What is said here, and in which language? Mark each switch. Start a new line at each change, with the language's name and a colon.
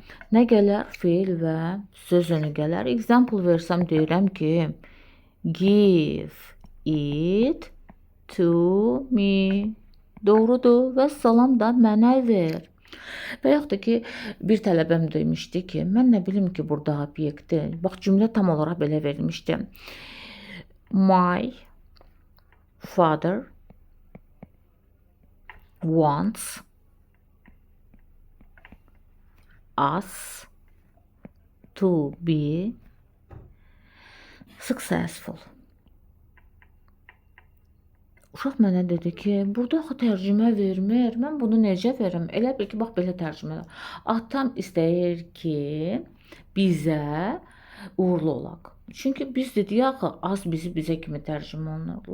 Azerbaijani: Nə gələr? Feil və söz önü gələr. Example versəm deyirəm ki,
English: give it to me.
Azerbaijani: Doğrudur və salam da mənə ver. Və yaxud da ki, bir tələbəm demişdi ki, mən nə bilim ki, burada obyekti. Bax, cümlə tam olaraq belə verilmişdi.
English: My father wants us to be successful.
Azerbaijani: Uşaq mənə dedi ki, burada axı tərcümə vermir. Mən bunu necə verim? Elə bil ki, bax belə tərcümələr. Atam istəyir ki, bizə uğurlu olaq. Çünki biz dedik axı, az bizə kimi tərcümə olunur.